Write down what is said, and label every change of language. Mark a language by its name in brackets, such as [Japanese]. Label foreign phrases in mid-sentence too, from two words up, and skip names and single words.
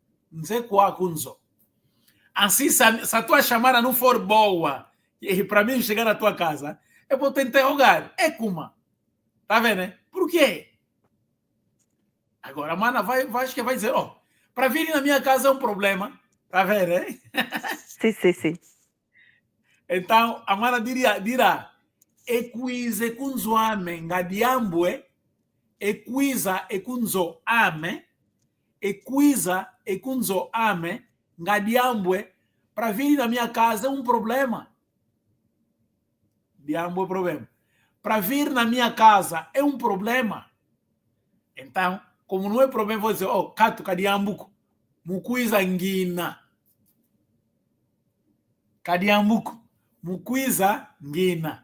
[Portuguese] Assim, se a tua chamada não for boa, e para mim chegar na tua casa, eu vou te interrogar. Ekuma. Tá vendo, né? Por quê? Agora a Mana vai dizer, para vir na minha casa é um problema. Tá vendo, né? Sim. Então, a Mana dirá, [Kimbundu] Equize kunzoame ngadiambwe. Equiza ekunzo ame. Equiza ekunzo ame ngadiambwe. [Portuguese] Para vir na minha casa é um problema. Diambwe é problema. Para vir na minha casa é um problema. Então, como não é problema, vou dizer, oh, Cato, [Kimbundu] Cadiambuco, Muquiza Nguina. Cadiambuco, Muquiza Nguina.